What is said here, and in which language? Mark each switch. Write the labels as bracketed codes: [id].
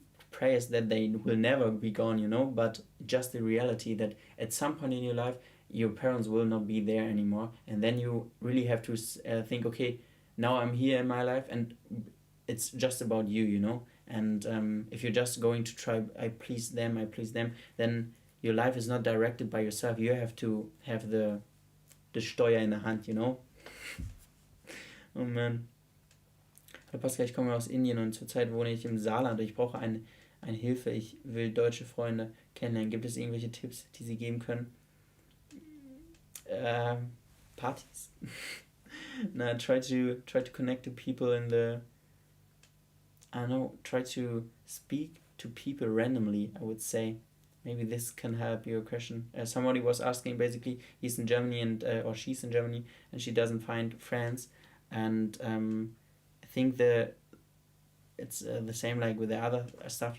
[en] prayers that they will never be gone, but just the reality that at some point in your life your parents will not be there anymore, and then you really have to think, okay, now I'm here in my life and it's just about you, and if you're just going to try I please them, then your life is not directed by yourself. You have to have the [de] Steuer in der Hand, [en] you know? Oh man. [de] Hallo Pascal, ich komme aus Indien und zurzeit wohne ich im Saarland. Ich brauche eine Hilfe. Ich will deutsche Freunde kennenlernen. Gibt es irgendwelche Tipps, die Sie geben können? Partys. [en] No, try to connect to people in the, I don't know, try to speak to people randomly, I would say. Maybe this can help your question. Somebody was asking, basically, he's in Germany and or she's in Germany and she doesn't find friends, and I think it's the same like with the other stuff.